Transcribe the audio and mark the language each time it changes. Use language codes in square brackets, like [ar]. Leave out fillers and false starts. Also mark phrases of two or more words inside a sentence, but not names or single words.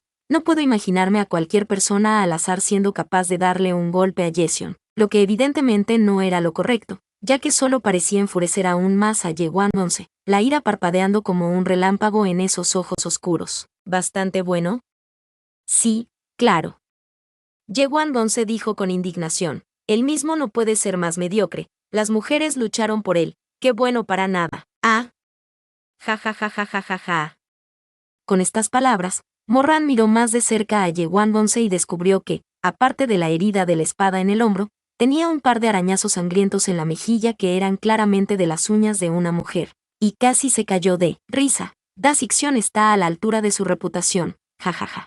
[es] No puedo imaginarme a cualquier persona al azar siendo capaz de darle un golpe a Yesion, lo que evidentemente no era lo correcto, ya que solo parecía enfurecer aún más a Ye Wanbonse, la ira parpadeando como un relámpago en esos ojos oscuros. ¿Bastante bueno? Sí, claro. Ye Wanbonse dijo con indignación, él mismo no puede ser más mediocre, las mujeres lucharon por él, qué bueno para nada. Ah. Ja ja ja ja ja ja ja. Con estas palabras, Morran miró más de cerca a Ye Wanbonse y descubrió que, aparte de la herida de la espada en el hombro, tenía un par de arañazos sangrientos en la mejilla que eran claramente de las uñas de una mujer, y casi se cayó de risa. Da Sixion está a la altura de su reputación, jajaja.